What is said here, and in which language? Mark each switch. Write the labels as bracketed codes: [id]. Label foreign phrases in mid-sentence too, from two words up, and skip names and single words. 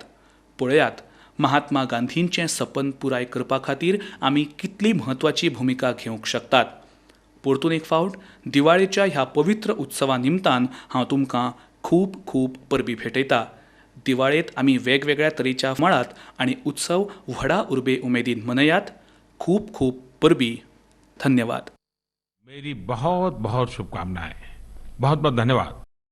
[kok] पळयात महात्मा गांधींचें सपन पुराय करपा खातीर आमी कितली म्हत्वाची भुमिका घेवंक शकतात. परतून एक फावट दिवाळेच्या ह्या पवित्र उत्सवा निमतान हांव तुमकां खूब खूब परबी भेटयतां. दिवाळेंत आमी वेगवेगळ्या तरेच्या मळात आनी उत्सव व्हडा उर्बे उमेदीन मनयात. खूब खूब परबी. धन्यवाद. [hi] मेरी बहुत बहुत शुभकामनाएं. बहुत बहुत धन्यवाद.